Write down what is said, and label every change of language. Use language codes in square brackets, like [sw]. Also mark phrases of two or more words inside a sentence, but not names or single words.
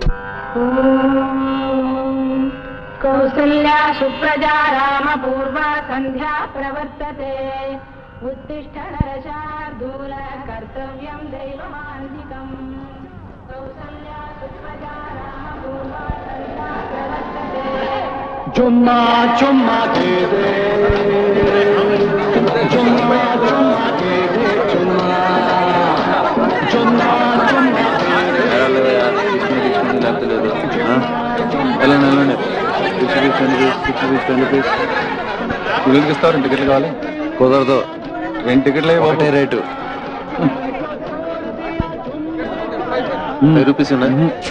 [sa] कौसल्या सुप्रजा राम पूर्वा संध्या प्रवर्तते उत्तिष्ठ नरशार्दूल कर्तव्यं दैवमान्तिकम् कौसल्या सुप्रजा राम पूर्वा संध्या प्रवर्तते [hi] चुम्मा चुम्मा दे दे चुम्मा चुम्मा दे दे चुम्मा चुम्मा चुम्मा [te] ఇస్తావు 2 టికెట్లు కావాలి. కుదరదు. 2 టికెట్లే ఒకటే రేటు. 5 రూపీస్ ఉన్నాయి.